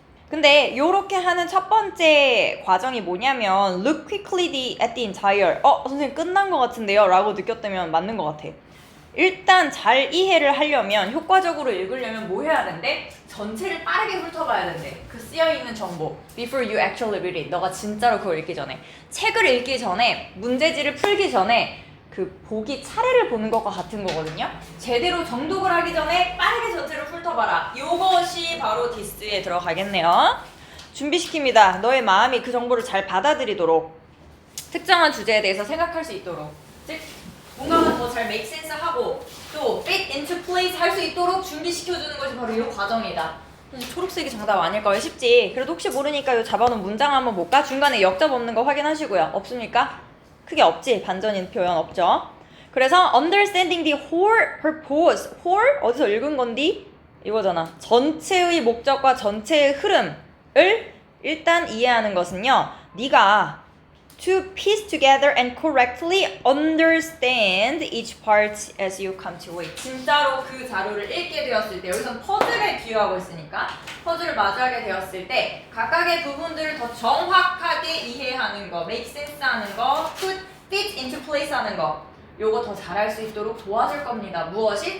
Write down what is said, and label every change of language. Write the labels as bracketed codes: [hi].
[ko] 근데 요렇게 하는 첫 번째 과정이 뭐냐면 [en] look quickly at the entire [ko] 선생님 끝난 것 같은데요? 라고 느꼈다면 맞는 것 같아. 일단 잘 이해를 하려면 효과적으로 읽으려면 뭐 해야 된대? 전체를 빠르게 훑어봐야 된대. 그 쓰여있는 정보 [en] before you actually read it. [ko] 너가 진짜로 그걸 읽기 전에 책을 읽기 전에 문제지를 풀기 전에 그 보기 차례를 보는 것과 같은 거거든요. 제대로 정독을 하기 전에 빠르게 전체를 훑어봐라. 요것이 바로 디스에 들어가겠네요. 준비시킵니다. 너의 마음이 그 정보를 잘 받아들이도록 특정한 주제에 대해서 생각할 수 있도록 즉 뭔가가 더 잘 [en] make sense [ko] 하고 또 [en] fit into place [ko] 할 수 있도록 준비시켜주는 것이 바로 이 과정이다. 초록색이 정답 아닐까요? 쉽지? 그래도 혹시 모르니까 이 잡아놓은 문장 한번 볼까? 중간에 역접 없는 거 확인하시고요. 없습니까? 크게 없지? 반전인 표현 없죠? 그래서 [en] understanding the whole purpose. whole? [ko] 어디서 읽은 건디? 이거잖아. 전체의 목적과 전체의 흐름을 일단 이해하는 것은요. 네가 [en] to piece together and correctly understand each part as you come to it. [ko] 진짜로 그 자료를 읽게 되었을 때 여기선 퍼즐에 비유하고 있으니까 퍼즐을 마주하게 되었을 때 각각의 부분들을 더 정확하게 이해하는 거, [en] make sense [ko] 하는 거, [en] put, fit into place [ko] 하는 거 요거 더 잘할 수 있도록 도와줄 겁니다. 무엇이?